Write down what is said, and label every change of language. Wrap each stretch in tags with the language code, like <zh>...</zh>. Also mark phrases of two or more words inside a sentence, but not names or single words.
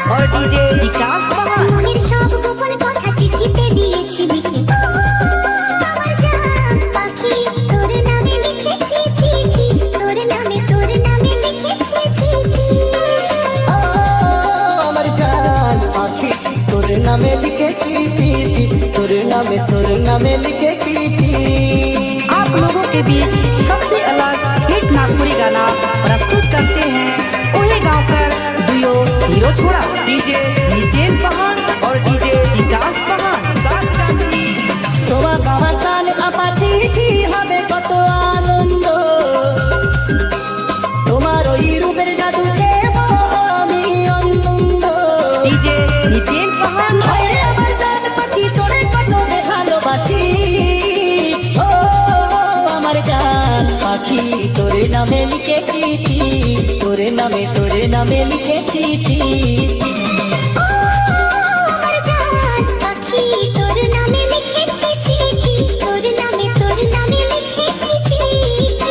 <hi>डीजे विकास बहान।</hi> <bn>মনের সব গোপন কথা চিঠিতে দিয়েছি লিখে। আমার জান পাখি তোর নামে লিখেছি চিঠি, তোর নামে লিখেছি চিঠি। ও আমার জান পাখি তোর নামে লিখেছি চিঠি, তোর নামে লিখেছি চিঠি।</bn> <hi>आप लोगों के बीच सबसे अलग हिट नागपुरी गाना प्रस्तुत करते हैं</hi> <sck>ओहे गाँव कर दुयो हीरो छोड़ा</sck> <hi>डीजे नितेन बहान और डीजे विकास बहान।</hi> <bn>তোমার বাবার টান আপা চিঠি হবে কত আনন্দ, তোমার ওই রূপের জাদু দেব আমি আনন্দ।</bn> <hi>डीजे नितेन बहान।</hi> <bn>হায়রে আমার জান পাখি তোরে কত ভালোবাসি, ও আমার জান পাখি তোর নামে লিখেছি চিঠি, তোর নামে লিখেছি চিঠি। ও আমার জান পাখি তোর নামে লিখেছি চিঠি, তোর নামে লিখেছি চিঠি।</bn>